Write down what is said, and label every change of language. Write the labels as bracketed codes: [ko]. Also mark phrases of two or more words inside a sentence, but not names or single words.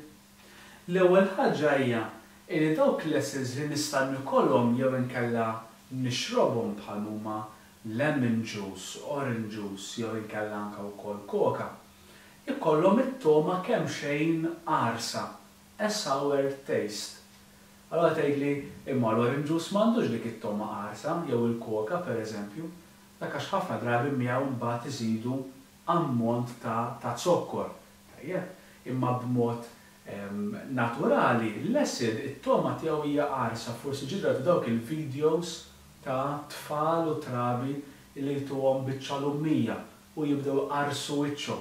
[mt] L-ewwel ħaġa hija li dawk l-acids li nista' nikollhom jew inkella nixrobhom bħal huma [en] lemon juice, orange juice [mt] jew inkella anke wkoll coca, ikollhom it-toma kemm xejn qarsa, [en] a sour taste. [mt] Allora tgħidli imma l- [en] orange juice [mt] m'għandux dik it-toma qarsa jew il-coca pereżempju, dak għax ħafna drabi miegħu mbagħad iżidu ammont ta' zokkor. Imma b'mod naturali, l-acid, it-toma tiegħu hija qarsa, forsi ġidrat dawk il-videos ta' tfal u trabi li jtuhom biċċa lummija u jibdew qarsu wiċċhom.